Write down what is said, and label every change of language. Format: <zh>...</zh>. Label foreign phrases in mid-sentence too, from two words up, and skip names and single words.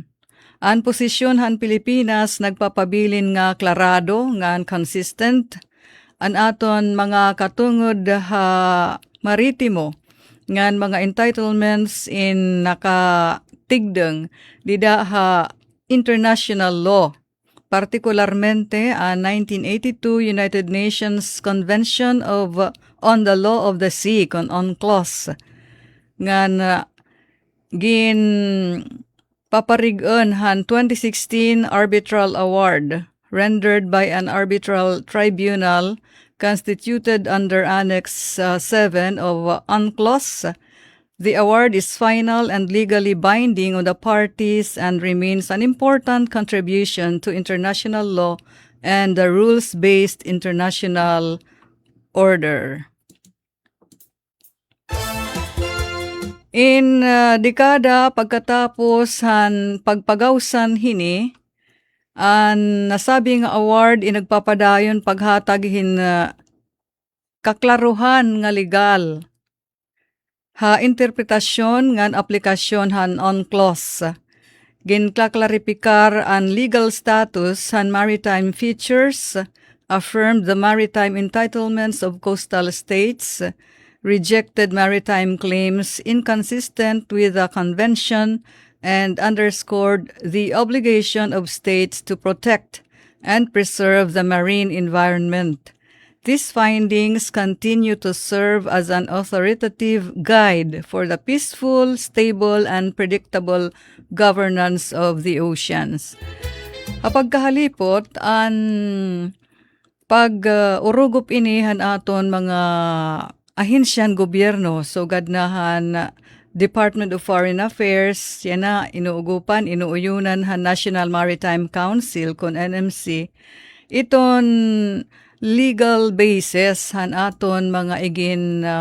<war>Ang posisyon han Pilipinas nagpapabilin nga klarado ngan consistent an aton mga katungod maritimo ngan mga entitlements in nakatigdeng dida</war> <en>international law,</en> <war>particularmente ang 1982 United Nations Convention on the Law of the Sea,</war> <en>UNCLOS,</en> <war>ngan gin paparigon han 2016</war> <en>Arbitral Award rendered by an arbitral tribunal constituted under Annex 7 of UNCLOS. The award is final and legally binding on the parties and remains an important contribution to international law and the rules-based international order.</en> <war>In dekada pagkatapos han pagpagawsan hini, ang nasabing award inagpapadayon paghataghin kaklaruhan nga legal interpretasyon ngan aplikasyon han UNCLOS. Ginklaklaripikar ang</war> <en>legal status han maritime features, affirmed the maritime entitlements of coastal states, rejected maritime claims inconsistent with the convention, and underscored the obligation of states to protect and preserve the marine environment. These findings continue to serve as an authoritative guide for the peaceful, stable, and predictable governance of the oceans.</en> <war>Kapag kahalipot, ang pag-urugop inihan aton mga ahensyan gobyerno, so gadnahan Department of Foreign Affairs, yan na inuuyunan han National Maritime Council kon NMC, iton</war> <en>legal basis</en> <war>han aton mga igin</war>